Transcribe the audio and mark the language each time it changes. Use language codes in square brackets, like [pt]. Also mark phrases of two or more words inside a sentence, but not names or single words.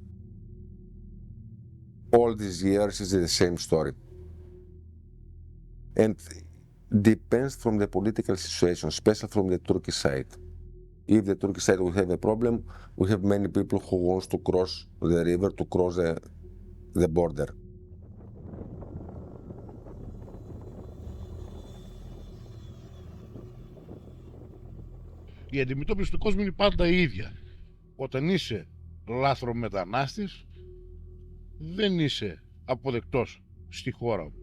[en] All these years is the same story. And depends from the political situation, especially from the Turkish side. If the Turkish side will have a problem, we have many people who wants to cross the river, to cross the border. [el] Η αντιμετώπιση του κόσμου είναι πάντα η ίδια. Όταν είσαι λάθρομετανάστης, δεν είσαι αποδεκτός στη χώρα μου.